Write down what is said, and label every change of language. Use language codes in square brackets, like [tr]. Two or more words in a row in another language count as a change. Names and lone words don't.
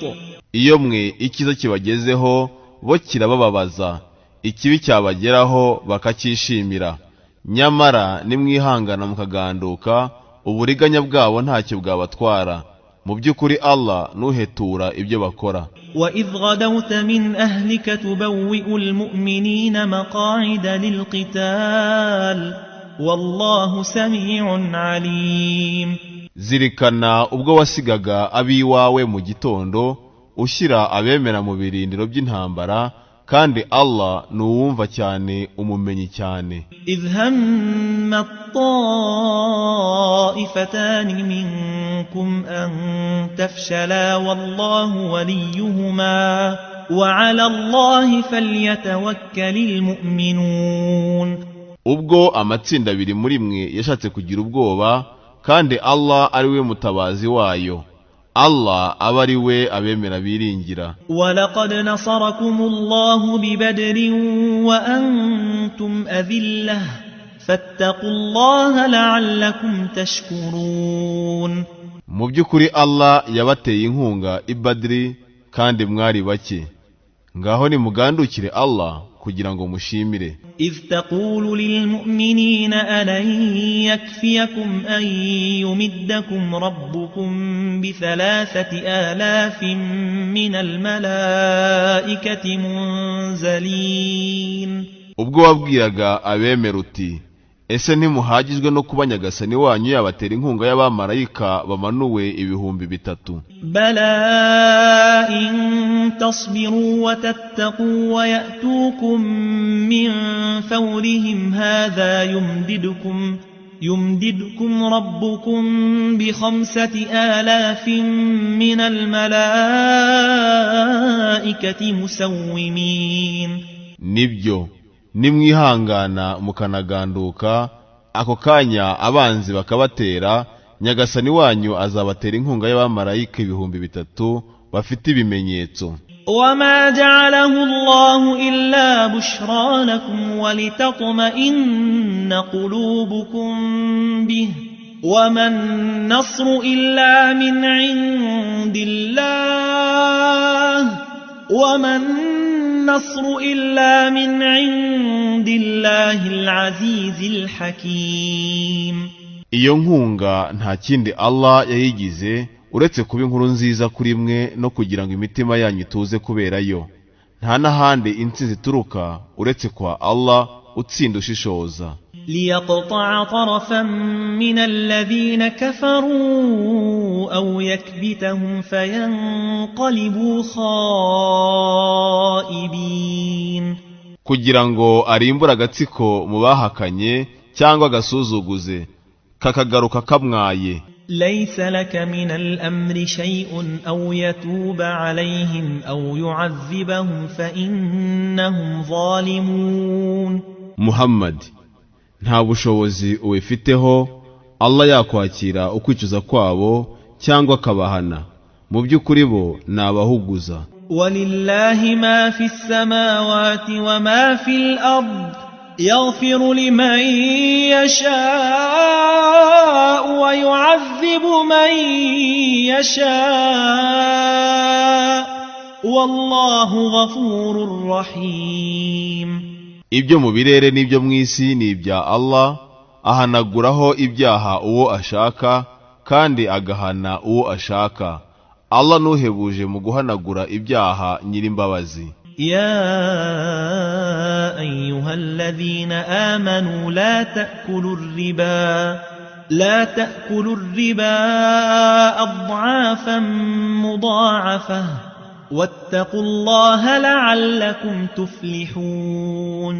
[rw] iyo mwe ikiza kibagezeho bo kirabababaza, ikibi cyabageraho bakacyishimira, nyamara nimwihangana mukaganduka uburiganya bwabo ntacyo bwabatwara. mu by'ukuri Allah nuhetura ibyo bakora. [ar] وإذ غدوت من أهلك تبوئ المؤمنين مقاعد للقتال والله سميع عليم. [rw] zirikana ubwo wasigaga abiwawe mu gitondo ushyira abemera mu birindiro by'intambara, kandi Allah nuwumva cyane umumenyi cyane. [ar] إذ هم الطائفتان منكم أن تفشلا والله وليهما وعلى الله فليتوكل المؤمنون. [rw] ubwo amatsinda abiri muri mwe yashatse kugira ubwoba, kandi Allah ari we mutabazi wayo, Allah aba ari we abemera biringira. [ar] ولقد نصركم الله ببدر وأنتم أذلة فاتقوا الله لعلكم تشكرون. [rw] mu by'ukuri Allah yabateye inkunga i Badri kandi mwari bake, ngaho nimugandukire Allah kugira ngo mushimire. [ar] إذ تقول للمؤمنين ألن يكفيكم أن يمدكم ربكم ب3,000 من الملائكة منزلين. [rw] ubwo wabwiraga abemera uti ese ntimuhagijwe no kuba nyagasani wanyu yabatera inkunga y'abamarayika bamanuwe 3,000 [ar] بلى إن تصبروا وتتقوا ويأتوكم من فورهم هذا يمددكم ربكم ب5,000 من الملائكة مسومين [rw] nibyo nimwihangana mukanaganduka ako kanya abanzi bakabatera nyagasani wanyu azabatera inkunga y'abamarayika 3,000 bafite ibimenyetso [ar] وما جعله الله إلا بشرى لكم ولتطمئن قلوبكم به وما النصر إلا من عند الله العزيز الحكيم [rw] iyo nkunga nta kindi Allah yayigize uretse kuba inkuru nziza kuri mwe no kugira ngo imitima yanyu ituze kuberayo nta n'ahandi intsinzi ituruka uretse kwa Allah utsinda ushishoza [ar] ليقطع طرفا من الذين كفروا أو يكبتهم فينقلبوا خائبين [rw] kugira ngo arimbura agatsiko mu bahakanye cyangwa agasuzuguze kakagaruka kamwaye [ar] ليس لك من الأمر شيء أو يتوب عليهم أو يعذبهم فإنهم ظالمون [rw] Muhammad nta bushobozi ubifiteho Allah yakwakira ukwicuza kwabo cyangwa akabahana mu by'ukuri bo nabahuguza [ar] ولله ما في السماوات وما في الأرض يغفر لمن يشاء ويعذب من يشاء والله غفور رحيم [rw] ibyo mu birere n'ibyo mu isi ni ibya Allah ahanaguraho ibyaha uwo ashaka kandi agahana uwo ashaka Allah nuhebuje mu guhanagura ibyaha nyirimbabazi [ar] يا أيها الذين آمنوا لا تأكلوا الربا أضعافا مضاعفة واتقوا الله لعلكم تفلحون